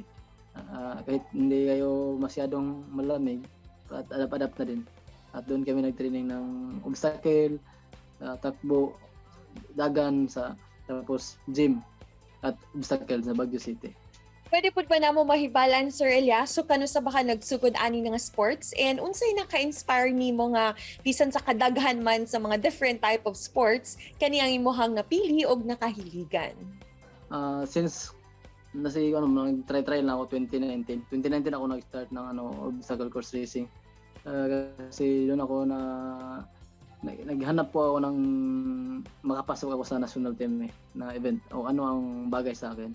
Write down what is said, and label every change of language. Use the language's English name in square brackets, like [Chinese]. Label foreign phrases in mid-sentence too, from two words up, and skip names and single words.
[Filipino] Kahit hindi kayo masyadong malamig, at adapt na din. At doon kami nag-training ng obstacle, takbo, dagan, tapos gym at obstacle sa Baguio City. [Cebuano] Pwede po ba na mo mahibalan, Sir Elias, so kano sa baka nagsugod ani nga [English] sports and [Cebuano] unsay naka-inspire nimo nga bisan sa kadaghan man sa mga [English] different type of sports [Cebuano] kani ang imong napili og nakahiligan? [Filipino] Since nag-try lang ako 2019 ako nag-start ng [English] obstacle course racing. [Filipino] Kasi doon ako naghanap po ako ng makapasok ako sa [English] national team [Filipino] na event o ano ang bagay sa akin.